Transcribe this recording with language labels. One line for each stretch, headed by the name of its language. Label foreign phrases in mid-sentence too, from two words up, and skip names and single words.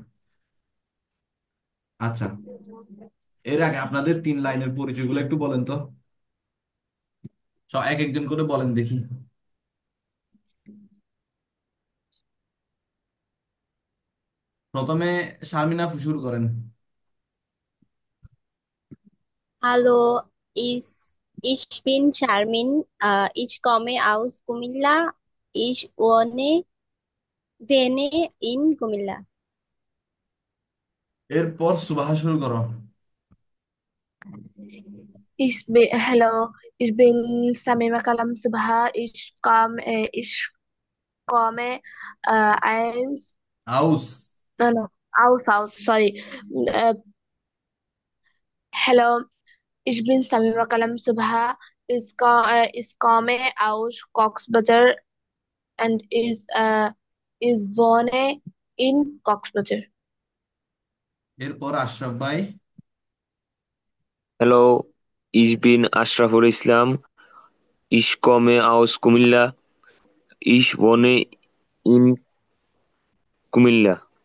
Bangla: আচ্ছা, এর আগে আপনাদের 3 লাইনের পরিচয়গুলো একটু বলেন তো, এক একজন করে বলেন দেখি। প্রথমে শারমিনা আপু শুরু করেন।
German: Hallo, ich bin Charmin. Ich komme aus Kumilla. Ich wohne in Kumilla.
Bangla: এরপর সুবাহা শুরু করো।
German: Hello, ich bin Samima Kalam Subha. Ich komme eins, আউস।
English: no, no, aus, sorry.
German: Äh, Hello, ich bin Samima Kalam Subha. Ich komme aus Coxbutter and is wohne in Coxbutter.
Bangla: এরপর আশরাফ ভাই।
German: Hallo, ich bin Ashraful Islam, ich komme aus Kumilla, ich wohne in Kumilla.